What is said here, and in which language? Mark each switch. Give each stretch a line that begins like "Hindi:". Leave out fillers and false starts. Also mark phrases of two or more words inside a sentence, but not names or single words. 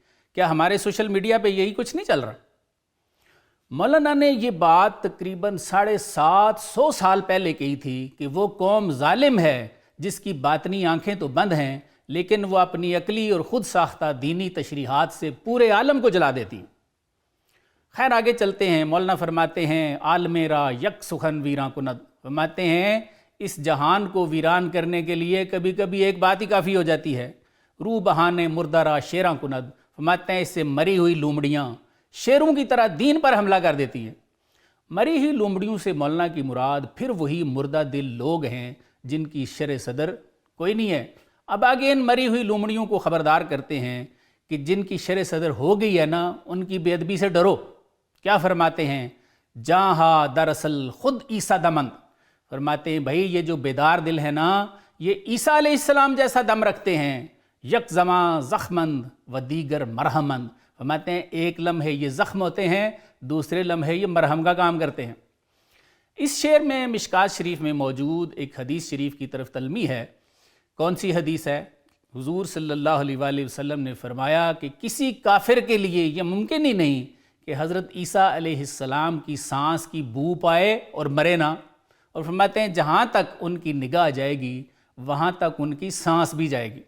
Urdu: کیا ہمارے سوشل میڈیا پہ یہی کچھ نہیں چل رہا؟ مولانا نے یہ بات تقریباً 750 سال پہلے کہی تھی کہ وہ قوم ظالم ہے جس کی باطنی آنکھیں تو بند ہیں لیکن وہ اپنی عقلی اور خود ساختہ دینی تشریحات سے پورے عالم کو جلا دیتی۔ خیر آگے چلتے ہیں۔ مولانا فرماتے ہیں
Persian: عالم را یک سخن ویراں کند،
Urdu: فرماتے ہیں اس جہان کو ویران کرنے کے لیے کبھی کبھی ایک بات ہی کافی ہو جاتی ہے۔
Persian: روح بہانے مردہ را شیراں کند،
Urdu: فرماتے ہیں اس سے مری ہوئی لومڑیاں شیروں کی طرح دین پر حملہ کر دیتی ہیں۔ مری ہوئی لومڑیوں سے مولانا کی مراد پھر وہی مردہ دل لوگ ہیں جن کی شرع صدر کوئی نہیں ہے۔ اب آگے ان مری ہوئی لومڑیوں کو خبردار کرتے ہیں کہ جن کی شرع صدر ہو گئی ہے نا، ان کی بے ادبی سے ڈرو۔ کیا فرماتے ہیں؟
Persian: جہاں دراصل خود عیسیٰ دمند،
Urdu: فرماتے ہیں بھائی یہ جو بیدار دل ہے نا، یہ عیسیٰ علیہ السلام جیسا دم رکھتے ہیں۔
Persian: یک زماں زخمند و دیگر مرہمند،
Urdu: فرماتے ہیں ایک لمحے یہ زخم ہوتے ہیں، دوسرے لمحے یہ مرہم کا کام کرتے ہیں۔ اس شعر میں مشکات شریف میں موجود ایک حدیث شریف کی طرف تلمیح ہے۔ کون سی حدیث ہے؟ حضور صلی اللہ علیہ وآلہ وسلم نے فرمایا کہ کسی کافر کے لیے یہ ممکن ہی نہیں کہ حضرت عیسیٰ علیہ السلام کی سانس کی بو پائے اور مرے نہ، اور فرماتے ہیں جہاں تک ان کی نگاہ جائے گی وہاں تک ان کی سانس بھی جائے گی۔